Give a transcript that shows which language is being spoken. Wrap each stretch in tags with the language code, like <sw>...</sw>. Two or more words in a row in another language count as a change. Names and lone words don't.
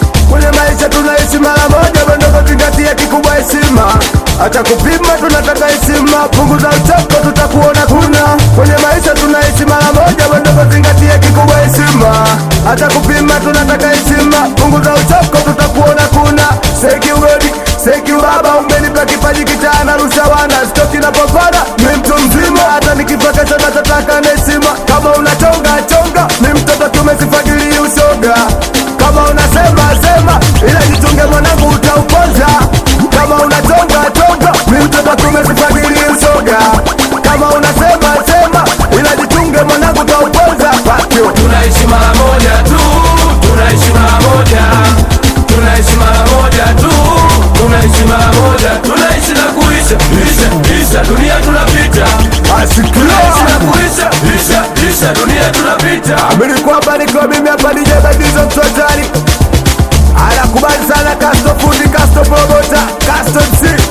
<sw>Kwenye maisha tunaishi mara moja, bado kuzingatia kikubwa heshima. Acha kupima, tunataka heshima. Punguza uchoko, tutakuona kuna. Kwenye maisha tunaishi mara moja, bado kuzingatia kikubwa heshima. Acha kupima, tunataka heshima. Punguza uchoko, tutakuona kuna.</sw> <en>Thank you God, thank you</en> <sw>Baba, umenipa kipaji kitaa, narusha wana, sitoki na papara. Ni mtu mzima, hata nikifa kesho nachotaka ni heshima. Kama unachonga, chonga, ni mtoto kiume, sifagili ushoga. Kama unasema, sema, ila jichunge mwanangu, utauponza. Kama unachonga, chonga, ni mtoto kiume, sifagili ushoga. Kama unasema, sema, ila jichunge mwanangu, utauponza.</sw> <en>Fuck you.</en> <sw>Tunaishi mara moja tu, tunaishi mara moja. Tunaishi mara moja tu, tunaishi mara moja. Tunaishi na kuisha, isha, isha, dunia tunapita. Asikia. Tunaishi na kuisha, isha, isha, dunia tunapita. Amini kwamba niko mimi hapa, D J Badizo, mtu hatari. Anakubali sana Castro fundi, Castro promota, Castro M C.</sw>